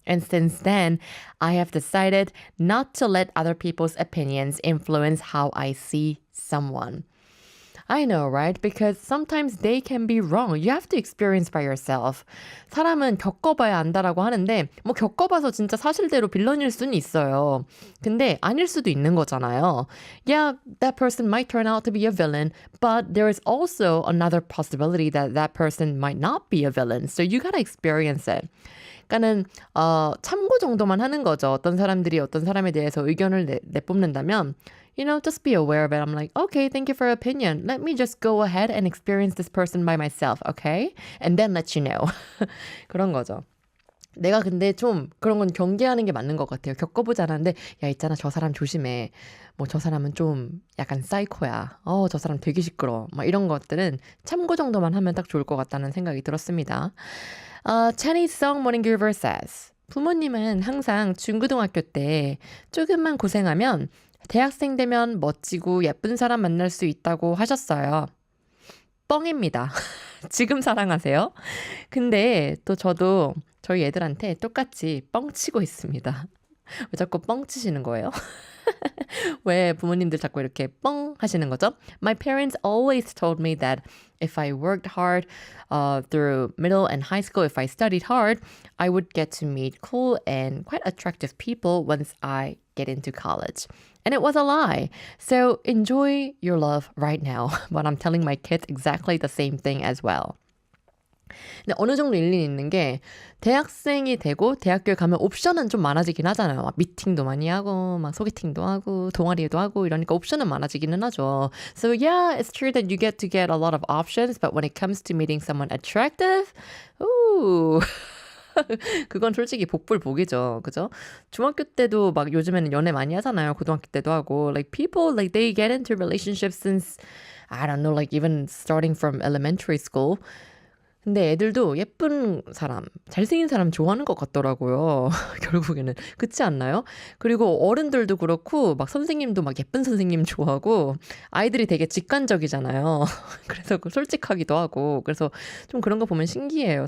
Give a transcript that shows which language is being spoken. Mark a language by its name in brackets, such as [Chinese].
[English] And since then, I have decided not to let other people's opinions influence how I see someone. I know, right? Because sometimes they can be wrong. You have to experience by yourself. [Korean] 사람은 겪어봐야 안다라고 하는데 뭐 겪어봐서 진짜 사실대로 빌런일 수는 있어요. 근데 아닐 수도 있는 거잖아요. [English] Yeah, that person might turn out to be a villain, but there is also another possibility that that person might not be a villain. So you gotta experience it. [Korean] 그러니까는 참고 정도만 하는 거죠. 어떤 사람들이 어떤 사람에 대해서 의견을 내뿜는다면 [English] just be aware of it. I'm like, okay, thank you for your opinion. Let me just go ahead and experience this person by myself, okay? And then let you know. [Korean] 그런 거죠. 내가 근데 좀 그런 건 경계하는 게 맞는 것 같아요. 겪어보지 않았는데, 야, 있잖아, 저 사람 조심해. 뭐, 저 사람은 좀 약간 사이코야. 저 사람 되게 시끄러워. 막 이런 것들은 참고 정도만 하면 딱 좋을 것 같다는 생각이 들었습니다. [English] Chinese Song Morning Giver says, [Korean] 부모님은 항상 중고등학교 때 조금만 고생하면 대학생 되면 멋지고 예쁜 사람 만날 수 있다고 하셨어요. 뻥입니다. 지금 사랑하세요. 근데 또 저도 저희 애들한테 똑같이 뻥치고 있습니다. 왜 자꾸 뻥치시는 거예요? 왜 부모님들 자꾸 이렇게 뻥 하시는 거죠? [English] My parents always told me that if I worked hard through middle and high school, if I studied hard, I would get to meet cool and quite attractive people once I get into college. And it was a lie. So enjoy your love right now. But I'm telling my kids exactly the same thing as well. [Korean] 근데 어느 정도 일리는 있는 게 대학생이 되고 대학교에 가면 옵션은 좀 많아지긴 하잖아요. 막 미팅도 많이 하고 막 소개팅도 하고 동아리도 하고 이러니까 옵션은 많아지기는 하죠. [English] So yeah, it's true that you get to get a lot of options, but when it comes to meeting someone attractive, ooh. [Korean] 그건 솔직히 복불복이죠. 그죠? 중학교 때도 막 요즘에는 연애 많이 하잖아요. 고등학교 때도 하고. [English] Like people, like they get into relationships since, I don't know, like even starting from elementary school. [Korean] 근데 애들도 예쁜 사람, 잘생긴 사람 좋아하는 것 같더라고요. 결국에는. 그렇지 않나요? 그리고 어른들도 그렇고 막 선생님도 막 예쁜 선생님 좋아하고 아이들이 되게 직관적이잖아요. 그래서 솔직하기도 하고 그래서 좀 그런 거 보면 신기해요.